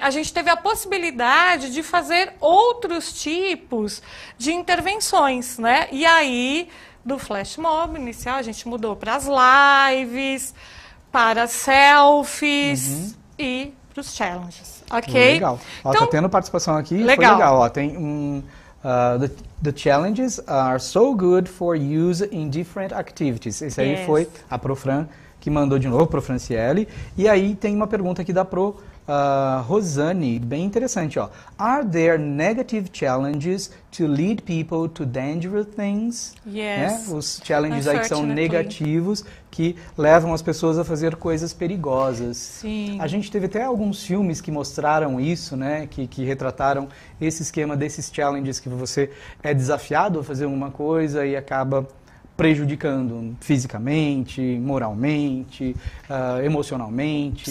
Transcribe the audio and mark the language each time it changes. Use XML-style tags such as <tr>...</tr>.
<pt>A gente teve a possibilidade de fazer outros tipos de intervenções, né? E aí, do Flash Mob inicial, a gente mudou para as lives, para selfies e para os challenges, ok? Legal. Ó, então, tá tendo participação aqui, legal. Foi legal. Ó, tem</pt> <en>the challenges are so good for use in different activities.</en> <pt>Esse aí foi a Profran que mandou de novo, Pro Franciele. E aí tem uma pergunta aqui da Pro Rosane, bem interessante, ó.</pt> <en>Are there negative challenges to lead people to dangerous things? Yes.</en> <pt>Né? Os challenges aí que são negativos, que levam as pessoas a fazer coisas perigosas. Sim. A gente teve até alguns filmes que mostraram isso, né? Que retrataram esse esquema desses challenges que você é desafiado a fazer uma coisa e acaba prejudicando fisicamente, moralmente, emocionalmente.</pt>